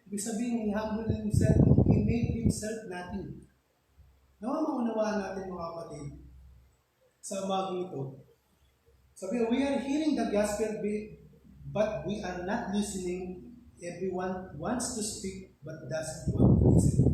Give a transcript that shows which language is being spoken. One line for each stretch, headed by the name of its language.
Filipino: Ibig sabihin,
English: he humbled himself. He made himself nothing.
Filipino: Nawa maunawaan natin mga kapatid sa umagang ito.
English: Sabi, we are hearing the gospel, but we are not listening. Everyone wants to speak, but doesn't want to listen.